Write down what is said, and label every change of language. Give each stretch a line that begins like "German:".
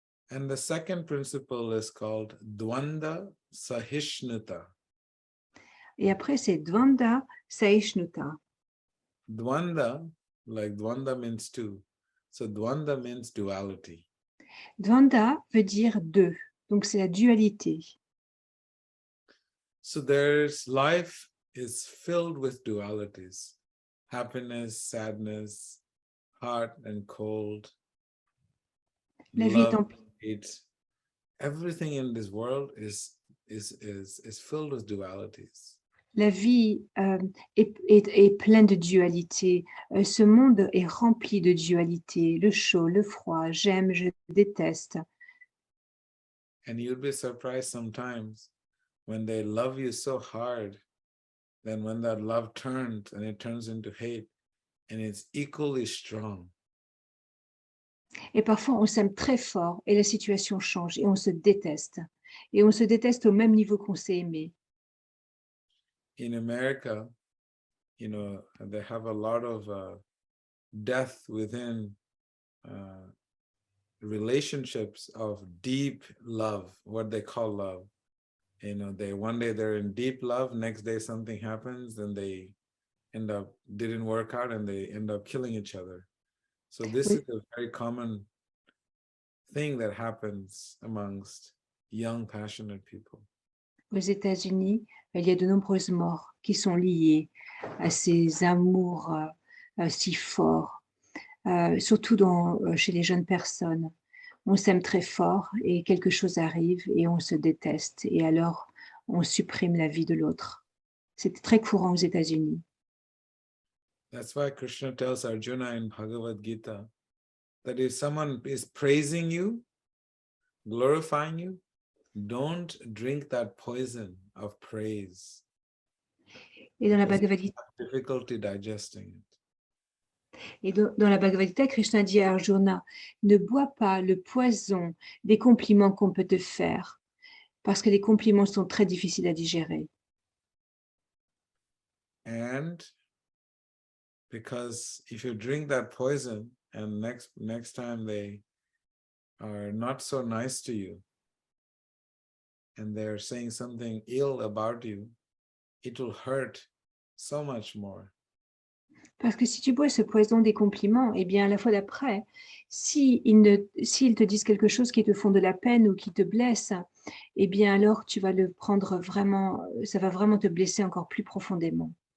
English: And the second principle is called Dvanda Sahishnata.
French: Et après, c'est Dvanda Saishnuta.
English: Dvanda, like Dvanda means two. So Dvanda means duality.
French: Dvanda veut dire deux. Donc, c'est la dualité.
English: So life is filled with dualities. Happiness, sadness, hot and cold,
French: La vie
English: love,
French: est
English: hate. Everything in this world is filled with dualities.
French: La vie est pleine de dualité. Ce monde est rempli de dualité. Le chaud, le froid, j'aime, je déteste.
English: And you'll be surprised sometimes when they love you so hard, then when that love turns and it turns into hate, and it's equally strong.
French: Et parfois, on s'aime très fort et la situation change et on se déteste. Et on se déteste au même niveau qu'on s'est aimé.
English: In America, you know, they have a lot of death within relationships of deep love, what they call love. You know, one day they're in deep love, next day something happens, and they didn't work out, and they end up killing each other. So this is a very common thing that happens amongst young, passionate people.
French: Aux États-Unis, il y a de nombreuses morts qui sont liées à ces amours si forts, surtout chez les jeunes personnes. On s'aime très fort et quelque chose arrive et on se déteste et alors on supprime la vie de l'autre. C'est très courant aux États-Unis.
English: That's why Krishna tells Arjuna in Bhagavad Gita that if someone is praising you, glorifying you, don't drink that poison of praise.
French: Et dans la Bhagavad Gita,
English: difficulty digesting it.
French: Et dans la Bhagavad Gita, Krishna dit à Arjuna, ne bois pas le poison des compliments qu'on peut te faire, parce que les compliments sont très difficiles à digérer.
English: And because if you drink that poison and next time they are not so nice to you and they're saying something ill about you, it will hurt so much more.
French: Parce que si tu bois ce poison des compliments, eh bien, à la fois d'après, s'ils te disent quelque chose qui te font de la peine ou qui te blesse, eh bien, alors tu vas le prendre vraiment, ça va vraiment te blesser encore plus profondément.